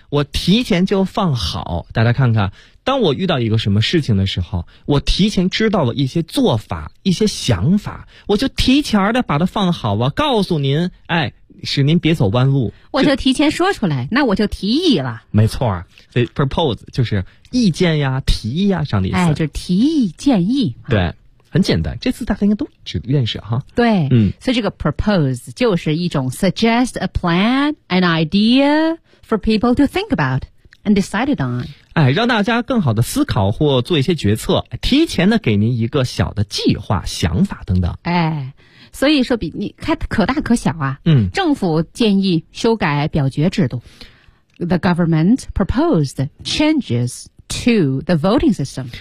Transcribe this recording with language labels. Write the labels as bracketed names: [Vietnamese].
[Chinese] 我提前就放好，大家看看，当我遇到一个什么事情的时候，我提前知道了一些做法，一些想法，我就提前的把它放好，我告诉您，哎，使您别走弯路，我就提前说出来，那我就提议了。没错，所以 propose 就是意见呀、提议呀这样的意思。哎，就是提议、建议。对，很简单，这次大家应该都只认识哈。对，嗯，所以这个 propose 就是一种 [English] suggest a plan, an idea for people to think about and decided on。 [Chinese] 哎，让大家更好的思考或做一些决策，提前的给您一个小的计划、想法等等。哎。所以说比你看可大可小啊，嗯，政府建议修改表决制度。 [English] The government proposed changes to the voting system.